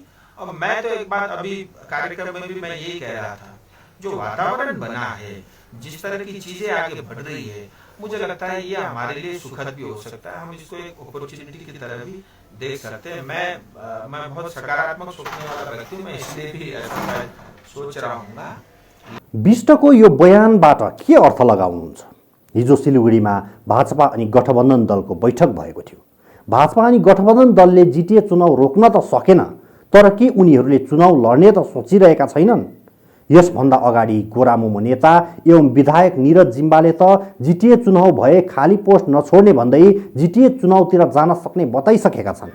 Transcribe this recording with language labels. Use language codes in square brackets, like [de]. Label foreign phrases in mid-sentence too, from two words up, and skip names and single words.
[hi] और मैं तो एक बात अभी कार्यक्रम में भी मैं यही कह रहा था, जो वातावरण बना है, जिस तरह की चीजें आगे बढ़ रही है, मुझे लगता है ये हमारे लिए सुखद भी हो सकता है। हम इसको एक अपॉर्चुनिटी की तरह भी देख सकते हैं। मैं बहुत सकारात्मक सोचने वाला व्यक्ति हूँ, मैं इसलिए भी ऐसा सोच रहा हूँ। [ne] विष्टको यो बयानबाट के अर्थ लगाउनुहुन्छ? हिजो सिलिगुडीमा भाजपा अनि गठबन्धन दलको बैठक भएको थियो। भाजपा अनि गठबन्धन दलले जिटिए चुनाव रोक्न त सकेन, तर के उनीहरूले चुनाव लड्ने त सोचिरहेका छैनन्? यसभन्दा अगाडि गोरामुमो नेता एवं विधायक निरज जिम्बाले त जिटिए चुनाव भए खाली पोस्ट नछोड्ने भन्दै जिटिए चुनावतिर जान सक्ने बताइसकेका छन्।